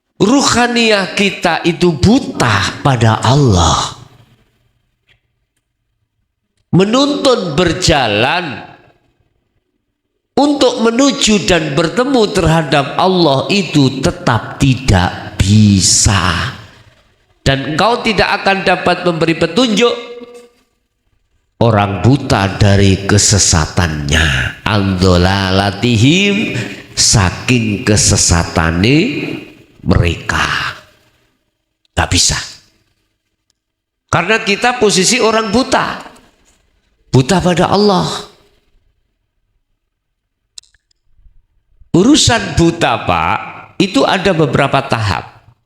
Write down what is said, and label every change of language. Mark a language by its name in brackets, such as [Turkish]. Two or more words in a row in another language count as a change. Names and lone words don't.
[Indonesian] ruhaniah kita itu buta pada Allah, menuntun berjalan untuk menuju dan bertemu terhadap Allah itu tetap tidak bisa. Dan engkau tidak akan dapat memberi petunjuk orang buta dari kesesatannya, andolalatihim, [Javanese] saking kesesatane [Indonesian] mereka. Gak bisa. Karena kita posisi orang buta, buta pada Allah. Urusan buta, Pak, itu ada beberapa tahap.